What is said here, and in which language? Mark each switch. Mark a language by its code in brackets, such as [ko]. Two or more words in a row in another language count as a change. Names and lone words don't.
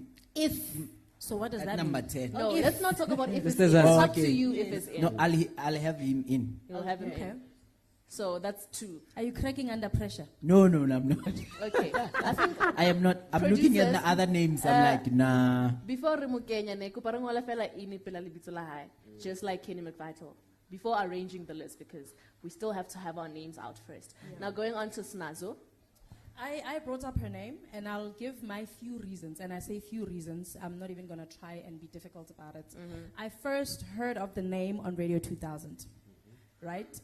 [en] If. So what does At that number mean? 10. No, if. let's not talk about if it's Mr. in. It's Zazie. up to Okay. you if it's in. No, I'll have him in. You'll have him Okay. in. So that's 2. Are you cracking under pressure? No, I'm not. Okay. I think I am not. I'm looking at Producers, the other names. I'm like, nah. [st] before re mo kenya ne kopa re ngola fela ini pela lebitso la hae, [en] just like Kenny McVital, before arranging the list, because we still have to have our names out first. Now going on to Snazo. I brought up her name, and I'll give my few reasons. And I say few reasons. I'm not even going to try and be difficult about it. I first heard of the name on Radio 2000, right?